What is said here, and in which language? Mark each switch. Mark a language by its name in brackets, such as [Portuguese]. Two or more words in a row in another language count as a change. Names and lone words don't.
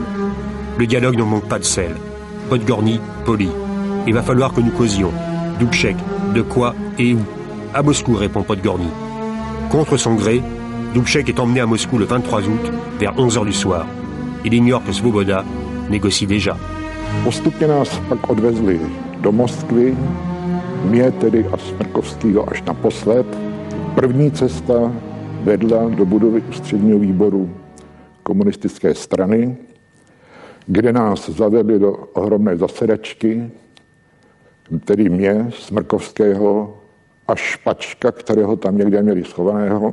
[French] Le dialogue ne manque pas de sel. Podgorny, poli. Il va falloir que nous causions. Dubček, de quoi et où? À Moscou, répond Podgorny. Contre son gré, Dubček est emmené à Moscou le 23 août, vers 11h du soir. Il ignore que Svoboda négocie déjà. [Czech] Postupně nás pak odvezli do Moskvy, mě tedy a Smrkovskýho až naposled. První cesta vedla do budovy ústředního výboru komunistické strany, kde nás zavedli do ohromné zasedačky, tedy mě, Smrkovského a Špačka, kterého tam někde měli schovaného.